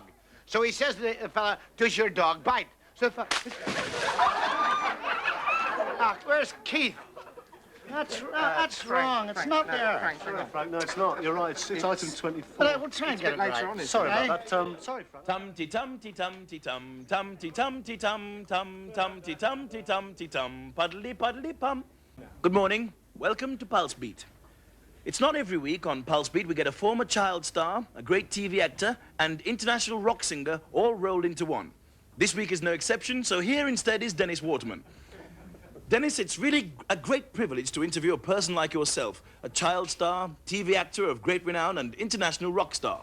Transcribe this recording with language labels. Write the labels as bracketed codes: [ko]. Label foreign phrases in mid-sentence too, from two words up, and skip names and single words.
[en] So he says to the fella, "Does your dog bite?" So the where's Keith? That's wrong. It's not there. Sorry, Frank. No, it's not. You're right. It's item 24. But we'll try and get it right. Sorry about that. Sorry, Frank. Tum-ti-tum-ti-tum-ti-tum-ti-tum-ti-tum-ti-tum, puddly-puddly-pum. Good morning. Welcome to Pulse Beat. It's not every week on Pulse Beat we get a former child star, a great TV actor, and international rock singer all rolled into one. This week is no exception, so here instead is Dennis Waterman. Dennis, it's really a great privilege to interview a person like yourself, a child star, TV actor of great renown, and international rock star.